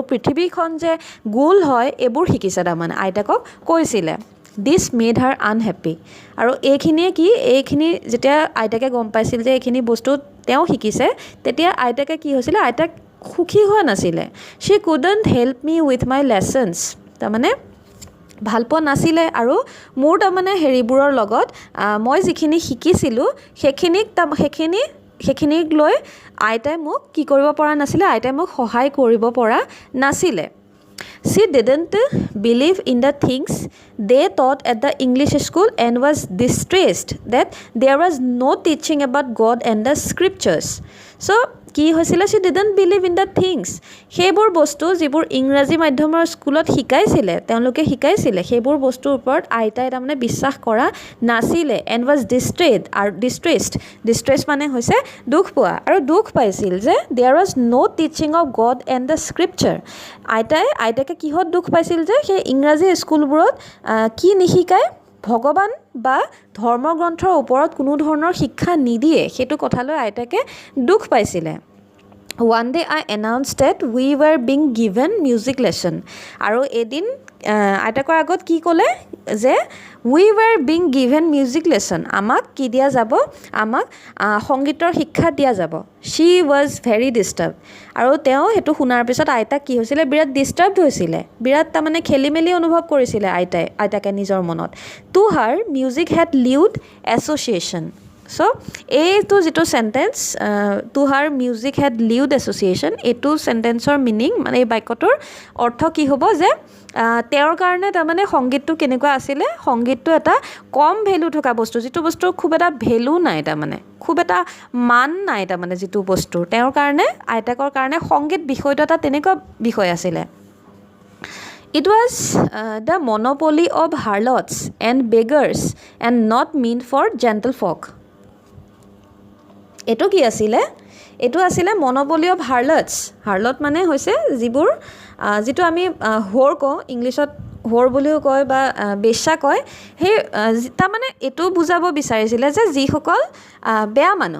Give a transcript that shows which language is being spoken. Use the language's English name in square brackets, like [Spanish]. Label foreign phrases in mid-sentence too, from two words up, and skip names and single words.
[Assamese] পৃথিৱীখন যে গোল হয় এইবোৰ শিকিছে তাৰমানে আইতাকক কৈছিলে [English] this made her unhappy [Assamese] আৰু এইখিনি যেতিয়া আইতাকে গম পাইছিল যে এইখিনি বস্তু তেওঁ শিকিছে তেতিয়া আইতাকে কি হৈছিলে আইতাক সুখী হোৱা নাছিলে [English] she couldn't help me with my lessons [Assamese] তাৰমানে ভাল পোৱা নাছিলে আৰু মোৰ তাৰমানে হেৰিবোৰৰ লগত মই যিখিনি শিকিছিলোঁ সেইখিনিক লৈ আইতাই মোক কি কৰিব পৰা নাছিলে [English] আইতাই মোক সহায় কৰিব পৰা নাছিলে She didn't believe in the things they taught at the English school and was distressed that there was no teaching about God and the scriptures. So, [Assamese] কি হৈছিলে [English] she didn't believe in the things [Assamese] সেইবোৰ বস্তু যিবোৰ ইংৰাজী মাধ্যমৰ স্কুলত তেওঁলোকে শিকাইছিলে সেইবোৰ বস্তুৰ ওপৰত আইতাই তাৰমানে বিশ্বাস কৰা নাছিলে [English] and was distressed [Assamese] মানে হৈছে দুখ পোৱা আৰু দুখ পাইছিল যে [English] there was no teaching of God and the scripture [Assamese] আইতাকে কিহত দুখ পাইছিল যে সেই ইংৰাজী স্কুলবোৰত কি নিশিকায় ভগৱান বা ধৰ্মগ্ৰন্থৰ ওপৰত কোনো ধৰণৰ শিক্ষা নিদিয়ে সেইটো কথালৈ আইতাকে দুখ পাইছিলে [English] One day I announced that we were being given music lesson [Assamese] আৰু এদিন আইতাকৰ আগত কি ক'লে যে [English] we were being given music lesson [Assamese] আমাক কি দিয়া যাব আমাক সংগীতৰ শিক্ষা দিয়া যাব [English] she was very disturbed [Assamese] আৰু তেওঁ হেতু শুনাৰ পিছত আইতাক কি হৈছিলে বিৰাট ডিস্টাৰ্বড হৈছিলে বিৰাট তাৰমানে খেলিমেলি অনুভৱ কৰিছিলে আইতাকে নিজৰ মনত [English] to her music had lewd association So, [Assamese] এইটো যিটো [English] sentence to her music had lewd association [Assamese] এইটো সেন্টেন্সৰ মিনিং মানে এই বাক্যটোৰ অৰ্থ কি হ'ব যে তেওঁৰ কাৰণে তাৰমানে সংগীতটো কেনেকুৱা আছিলে সংগীতটো এটা কম ভেলু থকা বস্তু যিটো বস্তুৰ খুব এটা ভেলু নাই তাৰমানে খুব এটা মান নাই তাৰমানে যিটো বস্তুৰ তেওঁৰ কাৰণে আইতাকৰ কাৰণে সংগীত বিষয়টো এটা তেনেকুৱা বিষয় আছিলে [English] It was the monopoly of harlots and beggars and not meant for gentlefolk. [Assamese] এইটো কি আছিলে? এইটো আছিলে [English] monopoly of harlots. [Assamese] হাৰ্লট মানে হৈছে যিটো আমি হোৰ কওঁ, ইংলিছত হোৰ বুলিও কয় বা বেশ্যা কয়. সেই তাৰমানে এইটো বুজাব বিচাৰিছিলে যে যিসকল বেয়া মানুহ.